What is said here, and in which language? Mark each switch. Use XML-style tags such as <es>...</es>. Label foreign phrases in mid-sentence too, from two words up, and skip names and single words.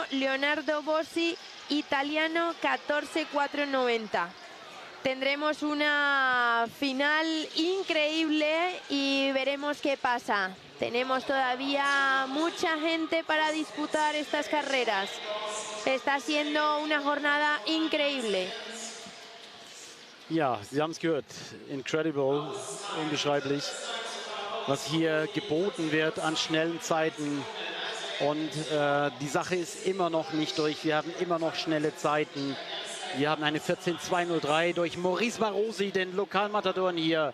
<es>Leonardo Bossi, italiano, 14.490. Tendremos una final increíble y veremos qué pasa. Tenemos todavía mucha gente para disputar estas carreras. Está siendo una jornada increíble.</es> <de>Ja, Sie haben es gehört. Incredible, unbeschreiblich, was hier geboten wird an schnellen Zeiten. Und die Sache ist immer noch nicht durch. Wir haben immer noch schnelle Zeiten. Wir haben eine 14.203 durch Maurice Marosi, den Lokalmatadoren hier.</de>